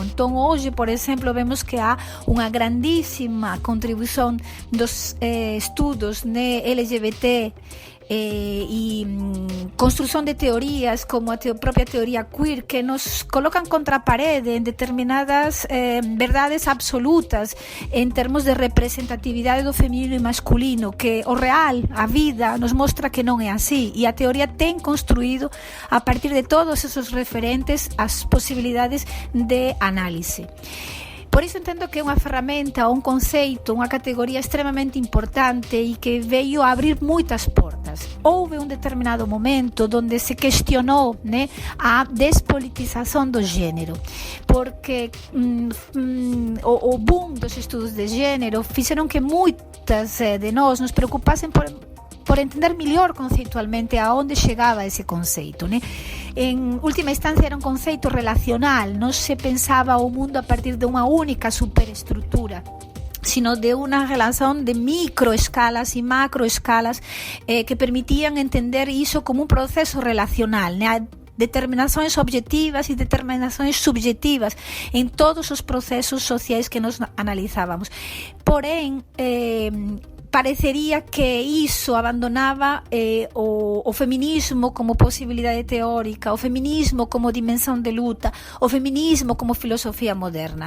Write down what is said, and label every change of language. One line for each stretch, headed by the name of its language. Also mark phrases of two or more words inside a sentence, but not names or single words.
Portuguese: Então, hoje, por exemplo, vemos que há uma grandíssima contribuição dos estudos LGBT e construção de teorias como a própria teoria queer, que nos colocam contra a parede em determinadas verdades absolutas em termos de representatividade do feminino e masculino, que o real,
Galician: a vida, nos mostra que non é así, e a teoría ten construído a partir de todos esos referentes as posibilidades de análise. Por iso entendo que é unha ferramenta, un conceito, unha categoría extremamente importante e que veio a abrir moitas portas.
Portuguese: subjetivas. Houve um determinado momento onde se questionou, né, a despolitização do gênero, porque o boom dos estudos de gênero fizeram que muitas de nós nos preocupassem por entender melhor conceitualmente aonde chegava esse conceito, né? Em última instância era um conceito relacional, não se pensava o mundo a partir de uma única superestrutura,
Spanish: sino de una relación de microescalas y macroescalas que permitían entender isso como un proceso relacional, né?
Portuguese: Determinações objetivas e determinações subjetivas em todos os processos sociais que nós analisávamos. Porém, pareceria que isso abandonava o feminismo como possibilidade teórica, o feminismo como dimensão de luta, o feminismo como filosofia moderna.